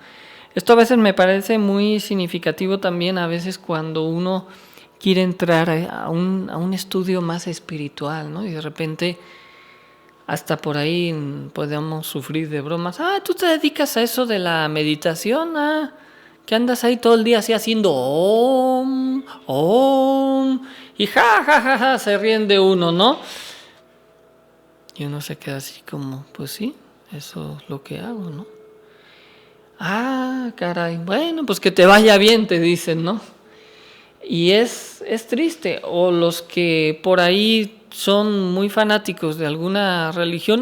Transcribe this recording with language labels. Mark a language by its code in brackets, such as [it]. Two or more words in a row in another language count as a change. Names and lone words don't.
[es] Esto a veces me parece muy significativo también, a veces cuando uno quiere entrar a un estudio más espiritual, ¿no? Y de repente hasta por ahí podemos sufrir de bromas. Tú te dedicas a eso de la meditación, que andas ahí todo el día así haciendo om, om, y ja, ja, ja, ja, se ríen de uno, ¿no? Y uno se queda así como, pues sí, eso es lo que hago, ¿no? Ah, caray, bueno, pues que te vaya bien, te dicen, ¿no? Y es triste. O los que por ahí son muy fanáticos de alguna religión.